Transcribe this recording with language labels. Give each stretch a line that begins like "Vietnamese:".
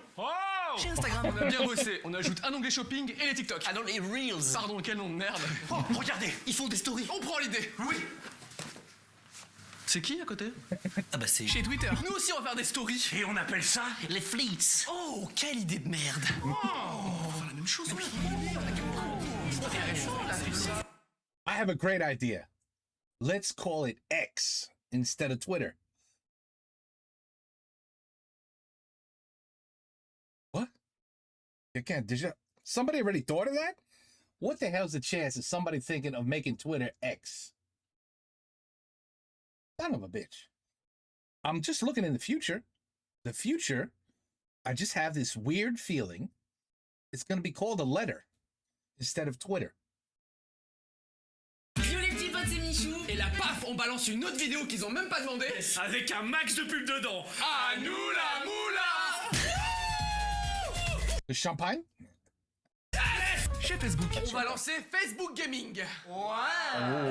French: Oh. Chez Instagram. On a bien bossé. On ajoute un onglet shopping et les TikTok. Ah non, les Reels. Pardon, quel nom de merde. Oh, regardez. Ils font des stories. On prend l'idée. Oui. C'est qui à côté? Ah bah c'est Chez Twitter. Nous aussi, on va faire des stories. Et on appelle ça les Fleets. Oh, quelle idée de merde. La même chose.
English: I have a great idea. Let's call it X. instead of Twitter. What? You can't. Somebody already thought of that? What the hell's the chance of somebody thinking of making Twitter X? Son of a bitch. I'm just looking in the future. The future, I just have this weird feeling it's going to be called a letter instead of Twitter.
French: Yo les petits potes, c'est Michou. Et là, paf, on balance une autre vidéo qu'ils ont même pas demandé. Avec un max de pubs dedans. À nous la moula.
English: The champagne?
French: Chez Facebook. On va lancer Facebook Gaming. Ouais.